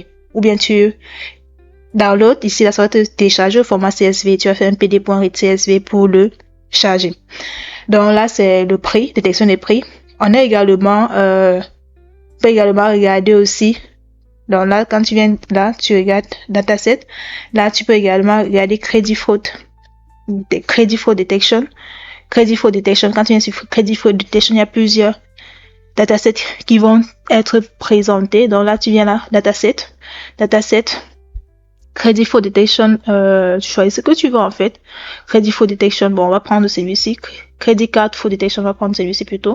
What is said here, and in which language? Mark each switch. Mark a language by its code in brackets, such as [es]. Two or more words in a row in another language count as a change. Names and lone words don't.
[fr] Ou bien tu download, ici là ça va te télécharger au format CSV, tu vas faire un pd.read CSV pour le charger. Donc là c'est le prix, détection des prix. On a également, peut également regarder aussi. Donc là quand tu viens là, tu regardes dataset. Là tu peux également regarder [en] credit fraud detection. Credit fraud detection, [fr] quand tu viens sur [en] credit fraud detection, [fr] il y a plusieurs datasets qui vont être présentés. Donc là, tu viens là, [en] dataset, Credit Fraud Detection, [fr] tu choisis ce que tu veux en fait. [en] Credit Fraud Detection, [fr] bon, on va prendre celui-ci. [en] Credit Card Fraud Detection, [fr] on va prendre celui-ci plutôt.